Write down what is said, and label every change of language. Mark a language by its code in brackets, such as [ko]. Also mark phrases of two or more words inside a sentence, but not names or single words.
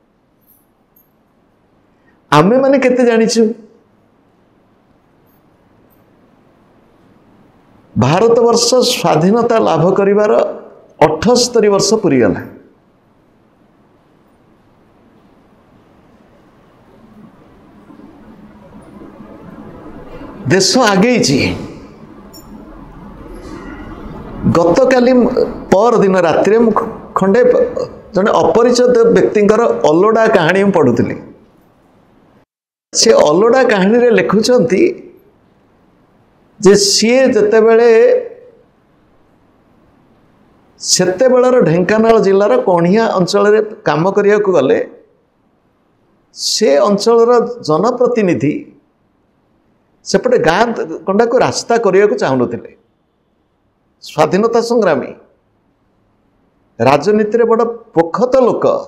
[or] ଆମେ ମାନେ କେତେ ଜାଣିଛୁ ଭାରତ ବର୍ଷ ସ୍ୱାଧୀନତା ଲାଭ କରିବାର 78 ବର୍ଷ ପୂରି ଗଲା ଦେଶ ଆଗେ ଗତକାଲି ପର ଦିନ ରାତ୍ରି ଖଣ୍ଡେ ଜଣେ ଅପରିଚିତ ବ୍ୟକ୍ତିଙ୍କର ଅଲୋଡ଼ା କାହାଣୀ ପଢ଼ୁଥିଲି ସେ ଅଲୋଡ଼ା କାହାଣୀ ରେ ଲେଖୁଛନ୍ତି ଯେ ସେ ଯେତେବେଳେ ସେତେବେଳର ଢେଙ୍କାନାଳ ଜିଲ୍ଲାର କଣିଆ ଅଞ୍ଚଳ ରେ କାମ କରିବା କୁ ଗଲେ ସେ ଅଞ୍ଚଳର ଜନପ୍ରତିନିଧି ସେପଟେ ଗାଁ କଣ୍ଡା କୁ ରାସ୍ତା କରିବା କୁ ଚାହୁଁନଥିଲେ ସ୍ୱାଧୀନତା ସଂଗ୍ରାମୀ ରାଜନୀତି ରେ ବଡ଼ ପୋଖତ ଲୋକ